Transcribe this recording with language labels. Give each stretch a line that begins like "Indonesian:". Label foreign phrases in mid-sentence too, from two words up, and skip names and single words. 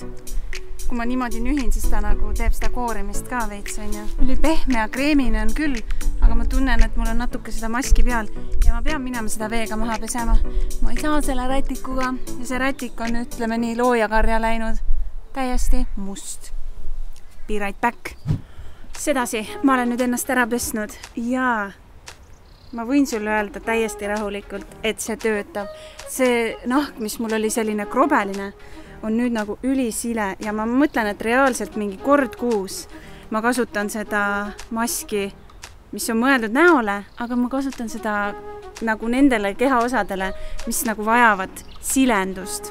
Estonian: Kui ma niimoodi nühin, siis ta nagu teeb seda koorimist ka veits, on ju. Üli pehme ja kreemine on küll, aga ma tunnen, et mul on natuke seda maski peal ja ma pean minema seda veega maha pesema. Ma ei saa selle rätikuga ja see rätik on, ütleme nii, loojakarja läinud täiesti must.
English: Be right back.
Estonian: Sedasi, ma olen nüüd ennast ära pesnud ja ma võin sulle öelda täiesti rahulikult, et see töötab. See nahk, mis mul oli selline krobeline, on nüüd nagu ülisile ja ma mõtlen, et reaalselt mingi kord kuus ma kasutan seda maski, mis on mõeldud näole, aga ma kasutan seda nagu nendele kehaosadele, mis nagu vajavad silendust.